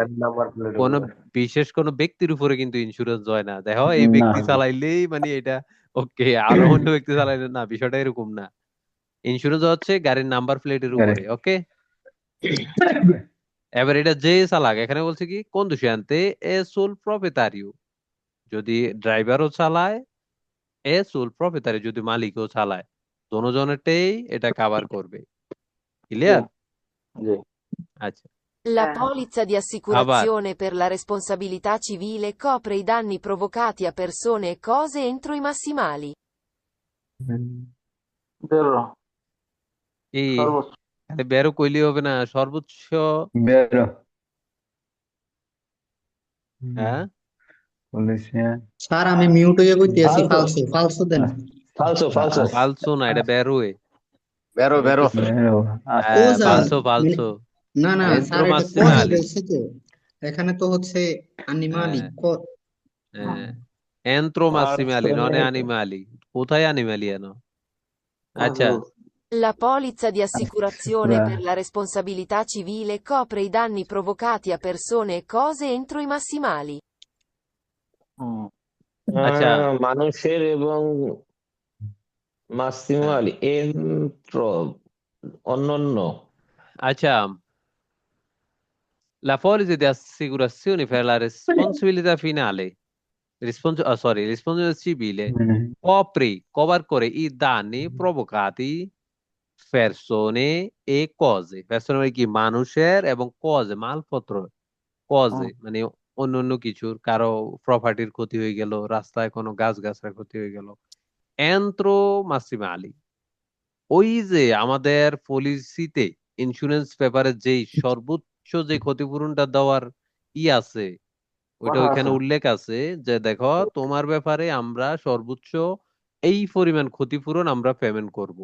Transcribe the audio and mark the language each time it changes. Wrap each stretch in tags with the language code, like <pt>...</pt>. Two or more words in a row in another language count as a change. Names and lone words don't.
<bn>গাড়ির নাম্বার প্লেটের কোন উপরে। বিশেষ কোন ব্যক্তির উপরে কিন্তু ইন্স্যুরেন্স হয় না। দেখো, এই না। ব্যক্তি চালাইলেই মানে এটা ওকে, আর অন্য ব্যক্তি চালাইলে না, বিষয়টা এরকম না। ইন্স্যুরেন্স হচ্ছে গাড়ির নাম্বার প্লেটের উপরে। ওকে, এবার এটা যে চালাক, এখানে বলছে কি</bn> <it>conducente e sul proprietario,</it> <bn>যদি ড্রাইভারও চালায়,</bn> <it>e sul proprietario</it> <bn>যদি মালিকও চালায়, দোনোজনেরটাই এটা কভার করবে। ক্লিয়ার? জি। আচ্ছা,</bn> <it>La polizza di</it> <bn>আবার</bn> <it>assicurazione per la responsabilità civile copre i danni provocati a persone e cose entro i massimali.</it> <bn>বেরো কি সর্বোচ্চ। খালি বেরো কইলে হবে না, সর্বোচ্চ। বেরো হ্যাঁ, পুলিশিয়া স্যার আমি মিউট হয়ে কইতে আছি, ফালসো</bn> <it>falso falso</it> <bn>দেন।</bn> <it>falso falso</it> <bn>ফালসো না, এটা বেরোয়।</bn> <it>vero vero</it> <bn>বেরো ও হ্যাঁ, স্যার ফালসো মানে ফালসো। না না এন্ত্রো স্যার, এটা কজে মাসিমালি। বলছে তো, এখানে তো হচ্ছে আনিমালি হ্যাঁ, হ্যাঁ,</bn> <it>entro massimali né animali.</it> <bn>কোথায় আনিমালি এনো? আচ্ছা,</bn> <it>La polizza di assicurazione per la responsabilità civile copre i danni provocati a persone e cose entro i massimali.</it> <bn>আচ্ছা, মানুষের এবং</bn> <it>massimali entro</it> <bn>অন্যান্য। আচ্ছা,</bn> <it>la polizza di assicurazione per la responsabilità finale, responsabilità civile, cover করে i danni provocati persone e cose.</it> <bn>Persone মানে কি, মানুষের এবং cose মালপত্র, cose মানে অন্য অন্য কিছুর, কারো প্রপার্টির ক্ষতি হয়ে গেল, রাস্তায় কোনো গাছ গাছড়ার ক্ষতি হয়ে গেল।</bn> <it>entro massimali,</it> <bn>ওই যে আমাদের পলিসিতে ইন্স্যুরেন্স পেপারে যেই সর্বোচ্চ যে ক্ষতিপূরণটা দেওয়ার আছে, ওইটা ওইখানে উল্লেখ আছে যে দেখো তোমার ব্যাপারে আমরা সর্বোচ্চ এই পরিমাণ ক্ষতিপূরণ আমরা পেমেন্ট করব।</bn>